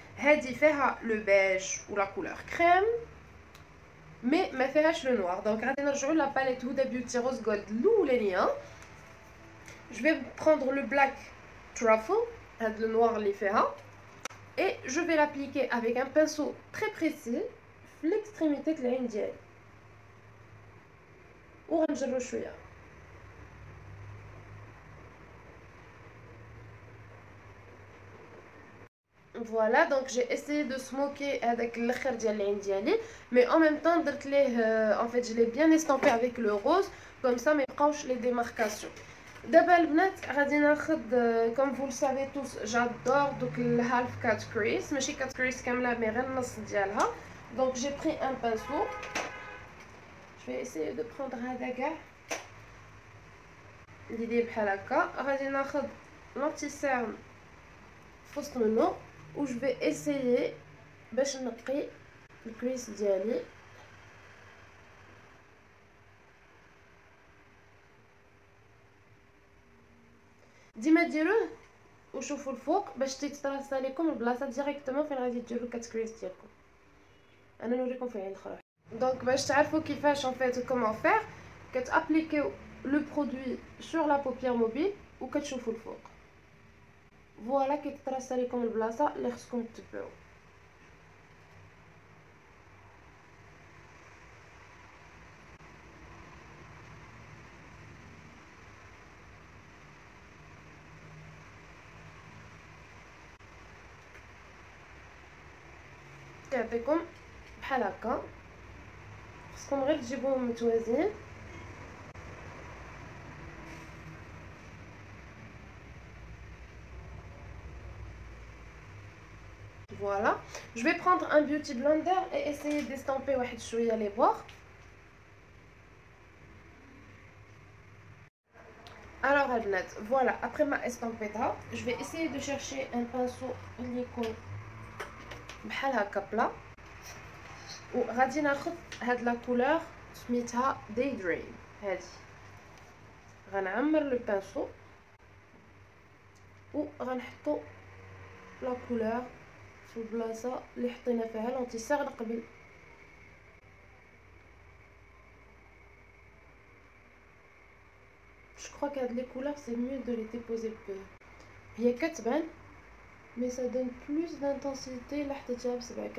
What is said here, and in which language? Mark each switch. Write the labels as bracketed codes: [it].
[ar] هادي فيها لو بيج ولا كولور كريم مي ما فيهاش لو نوار. دونك غادي نرجعوا لا باليت هدى بيوتي روز جولد الاولانيه. [fr] je vais prendre le black truffle [ar] هاد لو نوار اللي فيها [fr] et je vais l'appliquer avec un pinceau très précis في l'extrémité de [ar] العين ديالي وغنجرو شويه. [fr] Voilà donc j'ai essayé de smoker avec [ar] الاخر ديال العين ديالي [fr] mais en même temps [ar] درت ليه [fr] en fait je l'ai bien estampé avec le rose comme ça [ar] ما يبقاوش [fr] les démarcations. [ar] دابا البنات غادي ناخذ [fr] comme vous le savez tous j'adore [ar] دوك الهالف كات كريس ماشي كات كريس كامله مي غير النص ديالها. [fr] donc j'ai pris un pinceau je vais essayer de prendre [ar] هذا كاع اللي داير بحال هكا. غادي ناخذ لانتي سيرم في وسط منو و [fr] je vais essayer [ar] باش نقي الكريس ديالي. ديما ديروه وشوفوا الفوق باش تيتراسا لكم البلاصه ديريكتومون فين غادي ديروا الكات كريس ديالكم. انا نوريكم في العين الاخرى. دونك باش تعرفوا كيفاش [fr] en fait comment faire [ar] كتابليكيو [fr] le produit sur la paupière mobile [ar] وكتشوفوا الفوق. فوالا كيتراسا لكم البلاصه اللي خصكم تتبعوا. يعطيكم بحال هكا، خصكم غير تجيبوهم متوازيين. [fr] Voilà, je vais prendre un beauty blender et essayer d'estamper [ar] واحد شويه [fr] les bords. Alors البنات, voilà, après ma estampeta, je vais essayer de chercher un pinceau [ar] اللي يكون بحال هكا بلا، وغادي ناخذ هاد لا كولور سميتها [fr] Daydream. [ar] هادي غنعمر لو بانسو وغنحطو لا كولور في البلاصه اللي حطينا فيها لونتيسير قبل. [fr] Je crois qu'avec les couleurs c'est mieux de les déposer peu. [ar] هي كتبان [fr] mais ça donne plus d'intensité [ar] لا حطيتها بصبعك.